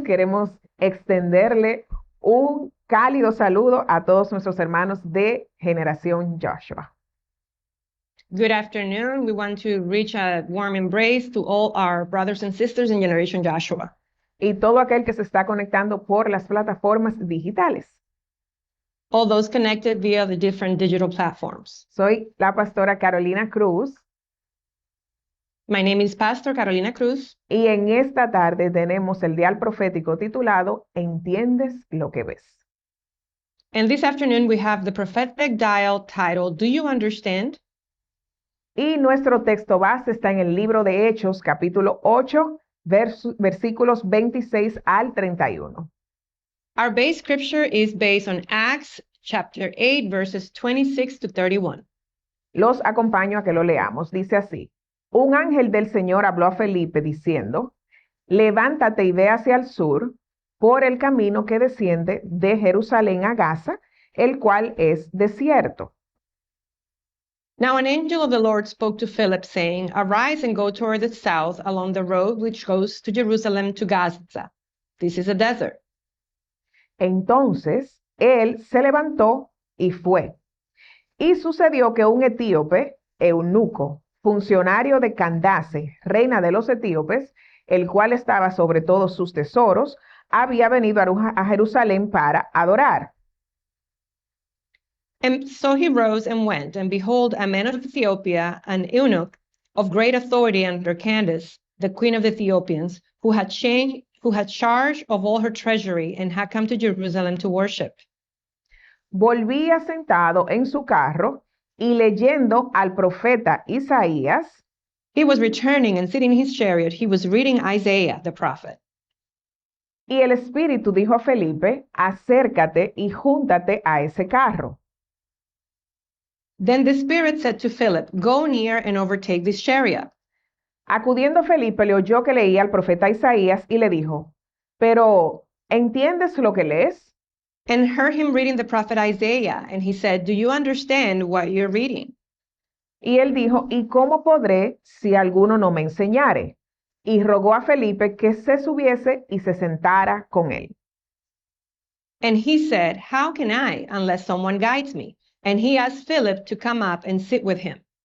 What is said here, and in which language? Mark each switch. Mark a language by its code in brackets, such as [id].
[es] Queremos extenderle un cálido saludo a todos nuestros hermanos de Generación Joshua. [en] Good afternoon. We want to reach a warm embrace to all our brothers and sisters in Generation Joshua. [es] Y todo aquel que se está conectando por las plataformas digitales. [en] All those connected via the different digital platforms. [es] Soy la pastora Carolina Cruz [en] My name is Pastor Carolina Cruz, [es] y en esta tarde tenemos el dial profético titulado ¿Entiendes lo que ves? [en] and this afternoon we have the prophetic dial titled, Do You Understand? [es] Y nuestro texto base está en el libro de Hechos, capítulo 8, versículos 26 al 31. [en] Our base scripture is based on Acts chapter 8, verses 26 to 31. [es] Los acompaño a que lo leamos. Dice así: Un ángel del Señor habló a Felipe diciendo, levántate y ve hacia el sur por el camino que desciende de Jerusalén a Gaza, el cual es desierto. [en] Now an angel of the Lord spoke to Philip, saying, Arise and go toward the south along the road which goes to Jerusalem to Gaza. This is a desert. [es] Entonces él se levantó y fue. Y sucedió que un etíope, eunuco, funcionario de Candace, reina de los etíopes, el cual estaba sobre todos sus tesoros, había venido a Jerusalén para adorar. [en] And so he rose and went, and behold, a man of Ethiopia, an eunuch of great authority under Candace, the queen of the Ethiopians, who had charge of all her treasury, and had come to Jerusalem to worship. [es] Volvía sentado en su carro y leyendo al profeta Isaías, [en] He was returning and sitting in his chariot, he was reading Isaiah the prophet. [es] y el Espíritu dijo a Felipe, acércate y júntate a ese carro. [en] Then the Spirit said to Philip, Go near and overtake this chariot. [es] Acudiendo Felipe le oyó que leía al profeta Isaías y le dijo, pero ¿entiendes lo que lees? [en] And heard him reading the prophet Isaiah, and he said, Do you understand what you're reading? [es] Y él dijo, ¿y cómo podré si alguno no me enseñare? Y rogó a Felipe que se subiese y se sentara con él. [en] And he said, How can I, unless someone guides me? And he asked Philip to come up and sit with him.